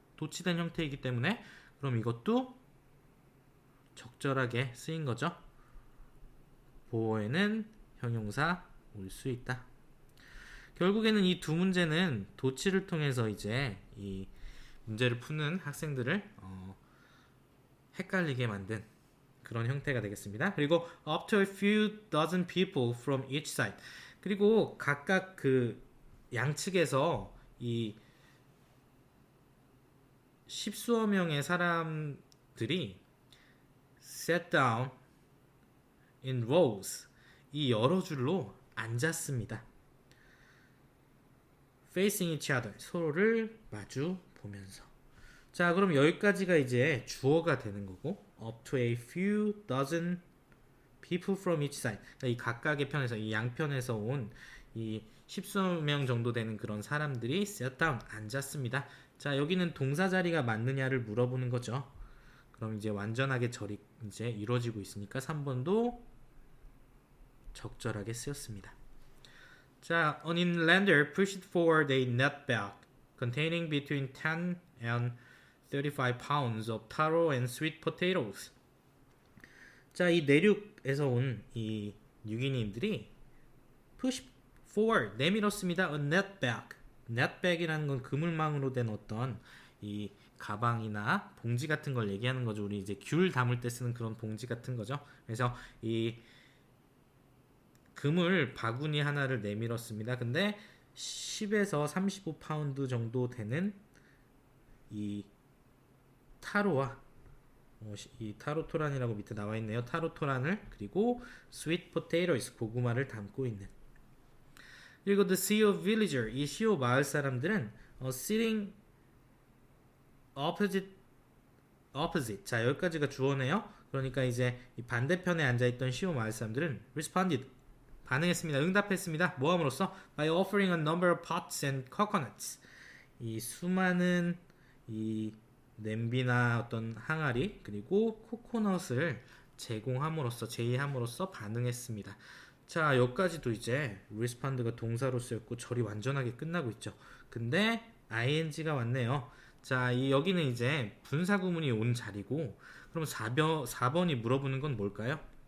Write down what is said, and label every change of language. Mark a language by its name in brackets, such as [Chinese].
[Korean] 도치된 형태이기 때문에 그럼 이것도 적절하게 쓰인 거죠. 보어에는 형용사 올 수 있다. 결국에는 이 두 문제는 도치를 통해서 이제 이 문제를 푸는 학생들을 헷갈리게 만든 그런 형태가 되겠습니다. 그리고 [English] up to a few dozen people from each side. [Korean] 그리고 각각 그 양측에서 이 십수어 명의 사람들이 [English] sat down in rows. [Korean] 이 여러 줄로 앉았습니다. [English] facing each other. [Korean] 서로를 마주 보면서. 자, 그럼 여기까지가 이제 주어가 되는 거고 [English] up to a few dozen people from each side. [Korean] 그러니까 이 각각의 편에서 이 양편에서 온 이 십수어 명 정도 되는 그런 사람들이 [English] sat down [Korean] 앉았습니다. 자, 여기는 동사 자리가 맞느냐를 물어보는 거죠. 그럼 이제 완전하게 절이 이제 이루어지고 있으니까 3번도 적절하게 쓰였습니다. 자, [English] an inlander pushed forward a net bag containing between 10 and 35 pounds of taro and sweet potatoes. [Korean] 자, 이 내륙에서 온 이 뉴기니인들이 [English] push forward [Korean] 내밀었습니다. [English] a net bag. [Korean] net bag이라는 건 그물망으로 된 어떤 이 가방이나 봉지 같은 걸 얘기하는 거죠. 우리 이제 귤 담을 때 쓰는 그런 봉지 같은 거죠. 그래서 이 그물 바구니 하나를 내밀었습니다. 근데 10에서 35파운드 정도 되는 이 타로와 이 타로토란이라고 밑에 나와 있네요. 타로토란을 그리고 [English] sweet potatoes [Korean] 고구마를 담고 있는. 그리고 [English] the CEO villager [Korean] 이 시오 마을 사람들은 [English] sitting opposite. [Korean] 자, 여기까지가 주어네요. 그러니까 이제 이 반대편에 앉아있던 시오 마을 사람들은 responded 반응했습니다. 응답했습니다. 뭐함으로써 [English] by offering a number of pots and coconuts. [Korean] 이 수많은 이 냄비나 어떤 항아리 그리고 코코넛을 제의함으로써 반응했습니다. 자, 여기까지도 이제 respond가 동사로 쓰였고 절이 완전하게 끝나고 있죠. 근데 ing가 왔네요. 자, 여기는 이제 분사구문이 온 자리고 그럼 4번이 물어보는 건 뭘까요?